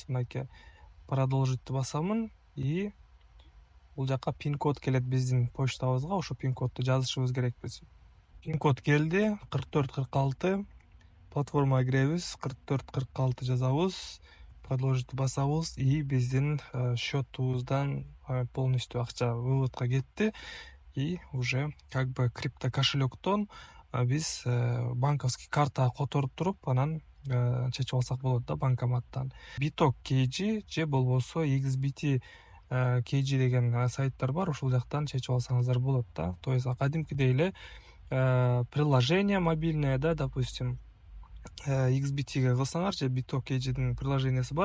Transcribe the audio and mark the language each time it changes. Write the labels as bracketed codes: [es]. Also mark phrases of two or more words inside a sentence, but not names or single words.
[ky] Мынакей продолжитти басамын. И бул жака пин-код келет биздин почтабызга. Ошо пин-кодду жазышыбыз керекпиз. Пин-код келди. 4446. Платформага киребиз. 4446 жазабыз. Продолжитти басабыз. И биздин счетубуздан полностью акча выводко кетти. [ru] И уже как бы [ky] крипто кошелектон биз банковский картага которуп туруп, анан чечип алсак болот да банкоматтан. Bitok KG же болбосо XBT KG деген сайттар бар. Ошол жактан чечип алсаңыздар болот да. [ru] То есть [ky] кадимкидей эле [ru] приложение мобильное, да, допустим, [ky] XBT-ге кылсаңар же Bitok KG'дин приложениясы бар.